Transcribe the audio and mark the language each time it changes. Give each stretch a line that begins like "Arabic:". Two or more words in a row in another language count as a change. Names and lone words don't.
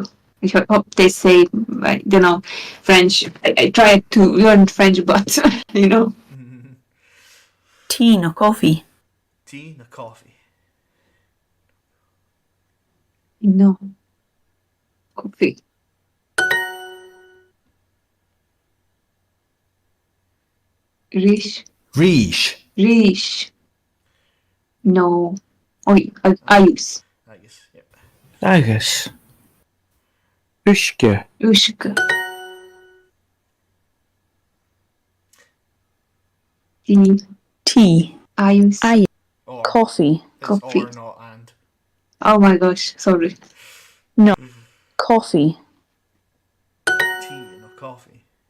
English: I hope they say, I don't know, French. I tried to learn French, but, you know. Tea no coffee. Tea na coffee. No. Coffee. Rish.
Irish: Ríis.
English: No. Oi, Ayus.
Irish: Agus, yep. Agus. Uisce. Ushka.
English: Tea. Tea.
Irish: Ayus.
English: Or. Coffee. It's Coffee. or, not and. Oh my gosh, sorry. No. Coffee. Tea no coffee.